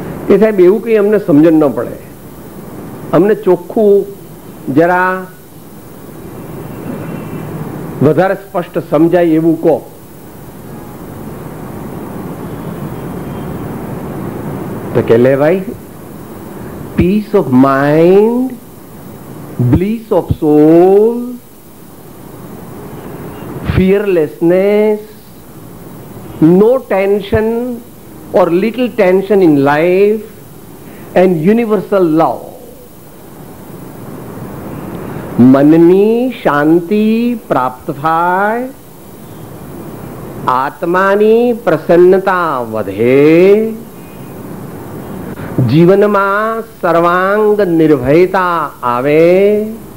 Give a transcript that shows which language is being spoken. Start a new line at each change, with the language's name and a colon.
Gujarati: એ સાહેબ એવું કંઈ અમને સમજણ ન પડે, અમને ચોખ્ખું જરા વધારે સ્પષ્ટ સમજાય એવું કહો. તો કે લેવાય
English: Peace of mind, bliss of soul, fearlessness, no tension or little tension in life, and universal love.
Gujarati: મનની શાંતિ પ્રાપ્ત થાય, આત્માની પ્રસન્નતા વધે, જીવનમાં સર્વાંગ નિર્ભયતા આવે,